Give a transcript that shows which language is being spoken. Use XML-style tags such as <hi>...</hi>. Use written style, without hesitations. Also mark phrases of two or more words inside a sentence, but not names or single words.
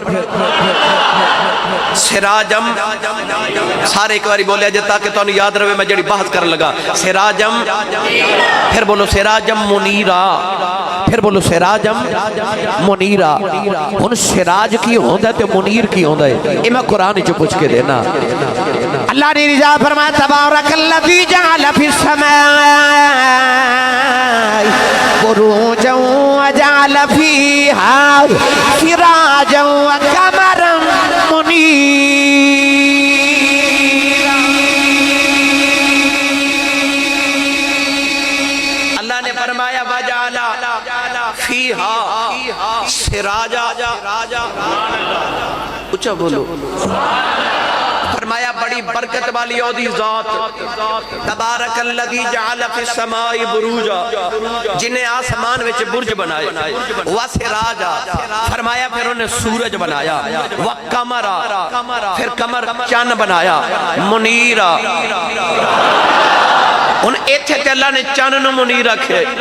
<pa>سراجم سارے اک باری بولے تاکہ تم یاد رہے، میں جڑی بحث کر لگا. سراجم، پھر بولو</pa> <ar>سراجا منيرا,</ar> <pa>پھر بولو</pa> <ar>سراجا منيرا.</ar> <pa>ہن سراج کی ہوندا تے منیر کی ہوندا ہے، یہ میں قرآن چ پچھ کے دینا. اللہ نے رضا فرمایا</pa> <ar>تبارك الذي جعل في السماء بروجا وجعل فيها سراجا وقمرا منيرا.</ar> <pa>اللہ نے فرمایا</pa> <ar>وجعل فيها سراجا.</ar> <pa>اُچا بولو. فرمایا بڑی برکت والی اودی ذات</pa> <ar>تبارك الذي جعل في السماء بروجا,</ar> <pa>جنہیں آسمان وچ برج بنائے,</pa> <ar>وسراجا.</ar> <pa>فرمایا پھر انہیں سورج بنایا,</pa> <ar>وقمرا,</ar> <pa>پھر قمر چن بنایا، منیرا. ہن اتھے تے اللہ نے چن نوں منیر رکھے.</pa>